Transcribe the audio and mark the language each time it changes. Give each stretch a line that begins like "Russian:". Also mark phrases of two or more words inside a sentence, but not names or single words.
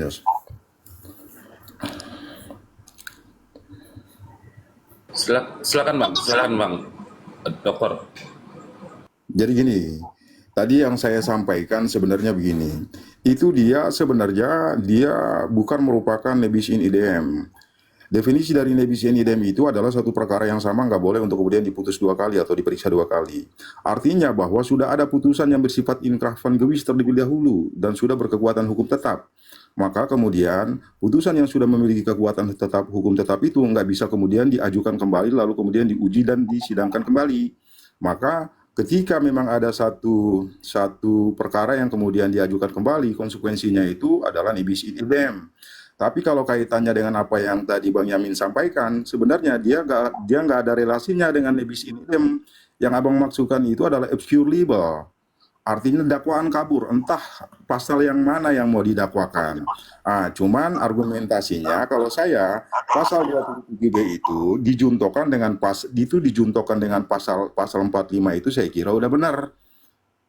Indonesian: Silakan Bang, Dokter. Jadi gini, tadi yang saya sampaikan sebenarnya begini. Itu sebenarnya dia bukan merupakan
Latin: nebis in idem.
Indonesian: Definisi dari
Latin: nebis in idem
Indonesian: itu adalah satu perkara yang sama, nggak boleh untuk kemudian diputus dua kali atau diperiksa dua kali. Artinya bahwa sudah ada putusan yang bersifat
Dutch: inkrah van gewis
Indonesian: terlebih dahulu dan sudah berkekuatan hukum tetap. Maka kemudian putusan yang sudah memiliki kekuatan hukum tetap itu nggak bisa kemudian diajukan kembali lalu kemudian diuji dan disidangkan kembali. Maka ketika memang ada satu perkara yang kemudian diajukan kembali, konsekuensinya itu adalah
Latin: nebis in idem.
Indonesian: Tapi kalau kaitannya dengan apa yang tadi Bang Yamin sampaikan, sebenarnya dia nggak ada relasinya dengan
Latin: nebis in idem.
Indonesian: Yang Abang maksudkan itu adalah
Latin: obscure libel.
Indonesian: Artinya dakwaan kabur, entah pasal yang mana yang mau didakwakan. Cuman argumentasinya kalau saya pasal 27B itu dijuntokan dengan pasal 45 itu saya kira udah benar.